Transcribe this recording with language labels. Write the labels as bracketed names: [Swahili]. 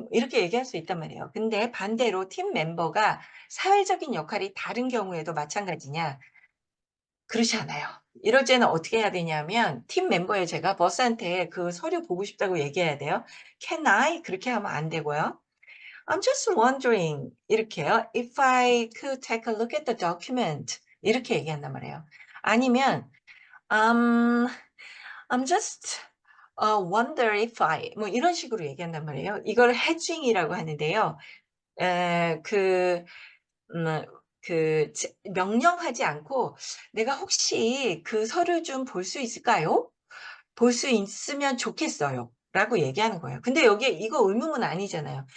[Korean] 이렇게 얘기할 수 있단 말이에요. 근데 반대로 팀 멤버가 사회적인 역할이 다른 경우에도 마찬가지냐? 그렇지 않아요. 이럴 때는 어떻게 해야 되냐면, 팀 멤버에 제가 버스한테 그 서류 보고 싶다고 얘기해야 돼요. [English] "Can I?" [Korean] 그렇게 하면 안 되고요. [English] "I'm just wondering." [Korean] 이렇게요. [English] "If I could take a look at the document." [Korean] 이렇게 얘기한단 말이에요. 아니면 [English] "Um, I'm just wonder if I." [Korean] 뭐 이런 식으로 얘기한단 말이에요. 이걸 hedging이라고 하는데요. 에 그 음 명령하지 않고 "내가 혹시 그 서류 좀 볼 수 있을까요? 볼 수 있으면 좋겠어요." 라고 얘기하는 거예요. 근데 여기에 이거 의문문 아니잖아요.